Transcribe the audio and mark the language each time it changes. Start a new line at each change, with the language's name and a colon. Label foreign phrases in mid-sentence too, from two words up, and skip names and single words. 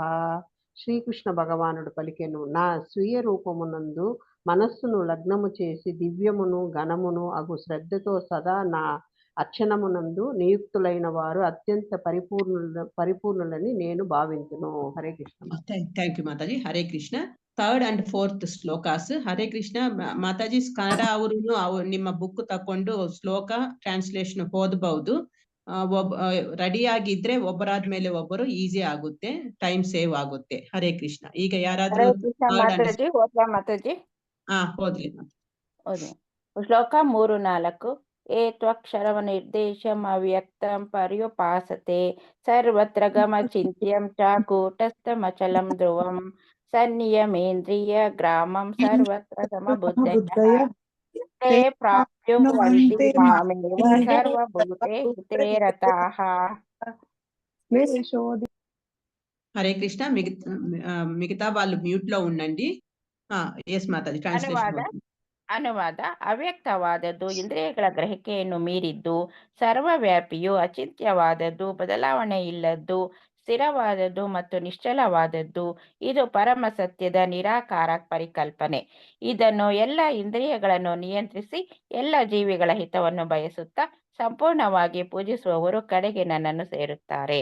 Telugu: శ్రీకృష్ణ భగవానుడు పలికెను, నా స్వీయ రూపమునందు మనస్సును లగ్నము చేసి దివ్యమును ఘనమును అగు శ్రద్ధతో సదా నా అర్చనమునందు నియుక్తులైన వారు అత్యంత పరిపూర్ణులని నేను భావించును. హరే కృష్ణ.
English: thank you
Kannada: ಮಾತಾಜಿ. ಹರೇ ಕೃಷ್ಣ.
English: third and fourth shlokas.
Kannada: ಹರೇ ಕೃಷ್ಣ. ಮಾತಾಜಿ ಕನ್ನಡ ಅವರು ನಿಮ್ಮ ಬುಕ್ ತಕೊಂಡು ಶ್ಲೋಕ ಟ್ರಾನ್ಸ್ಲೇಷನ್ ಓದಬಹುದು. ರೆಡಿ ಆಗಿದ್ರೆ ಒಬ್ಬರಾದ್ಮೇಲೆ ಒಬ್ಬರು ಈಸಿ ಆಗುತ್ತೆ,
English: time save
Kannada: ಆಗುತ್ತೆ. ಹರೇ ಕೃಷ್ಣ. ಈಗ ಯಾರಾದ್ರೂ ಮಾತಾಜಿ ಓದ್ಲಾ ಮಾತಾಜಿ? ಓದ್ಲಿ. ಓದಿ. ಶ್ಲೋಕ 3-4.
Sanskrit: ಏತ್ವಕ್ಷರವ ನಿರ್ದೇಶಂ ಅವ್ಯಕ್ತಂ ಪರ್ಯುಪಾಸತೆ ಸರ್ವತ್ರ ಗಮಚಿಂತ್ಯಂ ಚ ಕೂಟಸ್ಥಮಚಲಂ ಧ್ರುವಂ ಸನ್ನಿಯಮೇಂದ್ರಿಯ ಗ್ರಾಮಂ ಸರ್ವತ್ರ ಸಮಬುದ್ಧಯಃ ते प्राप्नुवन्ति मामेव सर्वभूते रताः.
Telugu: హరే కృష్ణ. మిగతా వాళ్ళు మ్యూట్ లో ఉండండి. ఎస్ మాతాజీ. ట్రాన్స్లేషన్.
Kannada: ಅನುವಾದ. ಅವ್ಯಕ್ತವಾದದ್ದು ಇಂದ್ರಿಯಗಳ ಗ್ರಹಿಕೆಯನ್ನು ಮೀರಿದ್ದು, ಸರ್ವವ್ಯಾಪಿಯು, ಅಚಿಂತ್ಯವಾದದ್ದು, ಬದಲಾವಣೆ ಇಲ್ಲದ್ದು, ಸ್ಥಿರವಾದದ್ದು ಮತ್ತು ನಿಶ್ಚಲವಾದದ್ದು. ಇದು ಪರಮ ಸತ್ಯದ ನಿರಾಕಾರ ಪರಿಕಲ್ಪನೆ. ಇದನ್ನು ಎಲ್ಲ ಇಂದ್ರಿಯಗಳನ್ನು ನಿಯಂತ್ರಿಸಿ ಎಲ್ಲ ಜೀವಿಗಳ ಹಿತವನ್ನು ಬಯಸುತ್ತಾ ಸಂಪೂರ್ಣವಾಗಿ ಪೂಜಿಸುವವರು ಕಡೆಗೆ ನನ್ನನ್ನು ಸೇರುತ್ತಾರೆ.